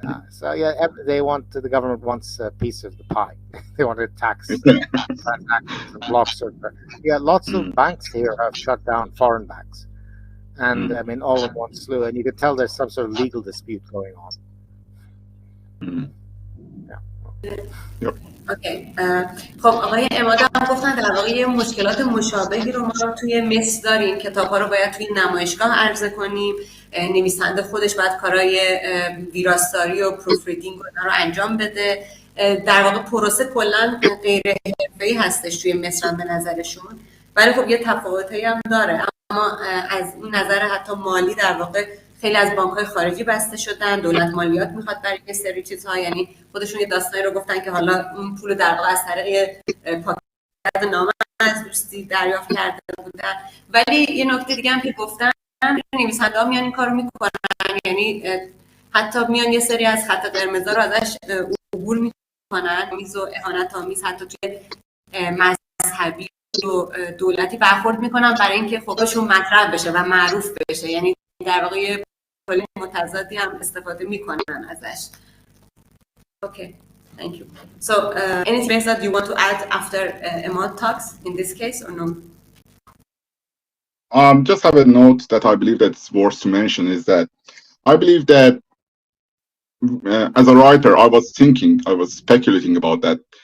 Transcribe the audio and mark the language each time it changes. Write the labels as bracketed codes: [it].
[en] So yeah, the government wants a piece of the pie. They want to tax transactions and block certain. Yeah, lots of banks here have shut down foreign banks, and I mean all in one slew, and you can tell there's some sort of legal dispute going on. [fa] اوکی. خب آقای عماد هم گفتن در واقع یه مشکلات مشابهی رو ما توی مصر داریم. کتاب‌ها رو باید توی نمایشگاه عرضه کنیم. نویسنده خودش باید کارهای ویراستاری و پروف ریدینگ رو انجام بده. در واقع پروسه کلاً غیر حرفه‌ای هستش توی مصر هم به نظرشون. ولی خب یه تفاوتایی هم داره. اما از این نظر حتی مالی در واقع خیلی از بانک‌های خارجی بسته شدن، دولت مالیات میخواد برای یه سری چیزها، یعنی خودشون یه داستانی رو گفتن که حالا اون پول در واقع از طریق پاکت نامه از دوستی دریافت کرده بودن. ولی یه نکته دیگه هم که گفتن، نویسنده‌ها میان این کارو میکنن، یعنی حتی میان یه سری از خط قرمزا رو ازش عبور میکنن، میز و اهانت‌آمیز حتی توی مذهبی و دولتی برخورد میکنن برای اینکه خودشون مطرح بشه و معروف بشه، یعنی در واقع کلی متضادی هم استفاده میکنن ازش. [en] Okay, thank you. So, anything else that you want to add after Emad talks in this case or no? Just have a note that I believe that's worth to mention is that I believe that as a writer, I was speculating about that.